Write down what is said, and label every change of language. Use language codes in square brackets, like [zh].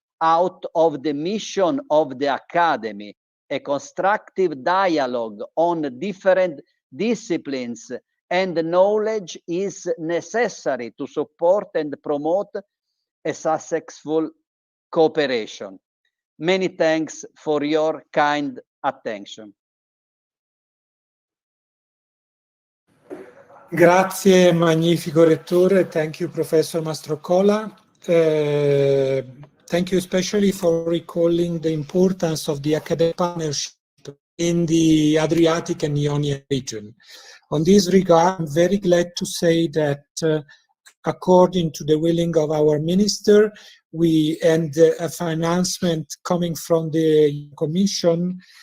[en] out of the mission of the Academy, a constructive dialogue on different disciplines and knowledge is necessary to support and promote a successful cooperation. Many thanks for your kind attention. [it] Grazie, magnifico Rettore. [en] Thank you, Professor Mastrocola. Thank you especially for recalling the importance of the academic partnership in the Adriatic and Ionian region. On this regard, I'm very glad to say that according to the willing of our minister, and a financement coming from the Commission,